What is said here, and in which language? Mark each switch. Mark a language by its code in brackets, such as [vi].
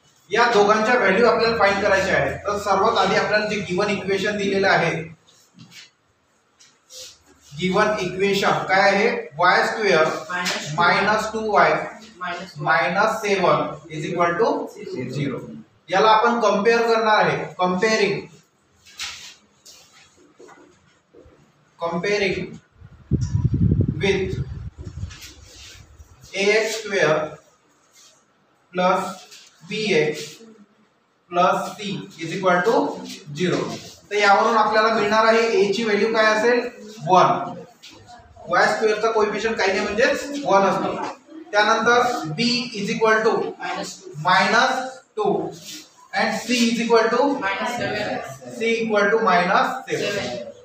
[mr] या दोघांच्या व्हॅल्यू आपल्याला फाइंड करायचे आहेत. तर सर्वात आधी आपल्याला जे गिवन इक्वेशन दिलेले आहे गिवन इक्वेशन काय आहे y square minus 2y minus 7 is equal to 0. याला आपण कंपेअर करणार आहे. [en] comparing with ax square plus bx plus c is equal to 0. [mr] तर यावरून आपल्याला मिळणार आहे a ची व्हॅल्यू काय असेल 1. y स्क्वेअर चा कोएफिशिएंट काही नाही म्हणजेच 1 असतो. त्यानंतर [en] b is equal to -2 and c is equal to -7. c equal to -7.